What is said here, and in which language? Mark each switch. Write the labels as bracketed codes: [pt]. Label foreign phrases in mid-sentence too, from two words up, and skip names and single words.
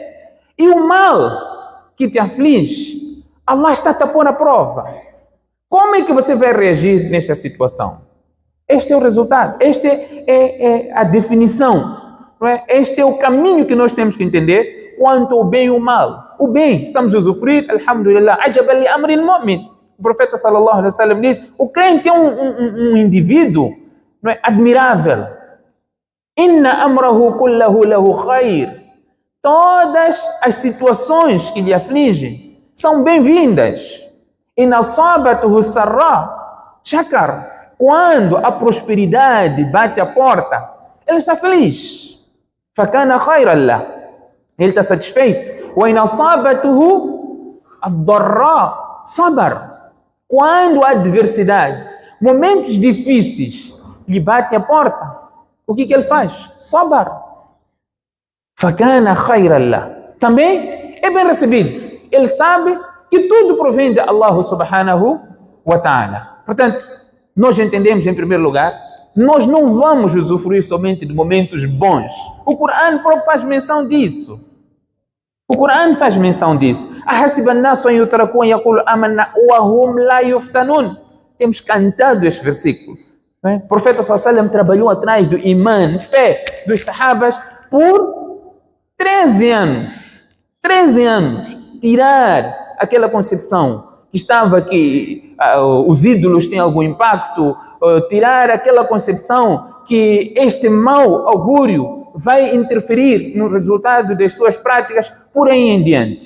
[pt] E o mal que te aflige, Allah está te a pôr à prova. Como é que você vai reagir nesta situação? Este é o resultado. Este é a definição. Não é? Este é o caminho que nós temos que entender quanto ao bem e o mal. O bem, estamos a usufruir, [ar] الحمد لله، عجبا لأمر المؤمن. [pt] O profeta [ar] صلى الله عليه وسلم [pt] diz, o crente é um indivíduo, não é, admirável. [ar] إن أمره كله له خير. [pt] Todas as situações que lhe afligem são bem-vindas. [ar] إن أصابته سراء شكر. [pt] Quando a prosperidade bate a porta, ele está feliz. [ar] فكان خيرا له. [pt] Ele está satisfeito. [ar] وإن أصابته الضراء صبر. [pt] Quando a adversidade, momentos difíceis, lhe bate a porta, o que ele faz? [ar] صبر. فكان خيرا له. [pt] Também é bem recebido. Ele sabe que tudo provém de Allah [ar] سبحانه وتعالى. [pt] Portanto, nós entendemos em primeiro lugar, nós não vamos usufruir somente de momentos bons. O Coran próprio faz menção disso. O Coran faz menção disso. [ar] أحسب الناس أن يتركوا أن يقولوا آمنا وهم لا يفتنون. [pt] Temos cantado este versículo. O profeta [ar] صلى الله عليه وسلم [pt] trabalhou atrás do iman, fé dos sahabas por 13 anos. 13 anos. Tirar aquela concepção que estava que os ídolos têm algum impacto, tirar aquela concepção que este mau augúrio vai interferir no resultado das suas práticas, por aí em diante.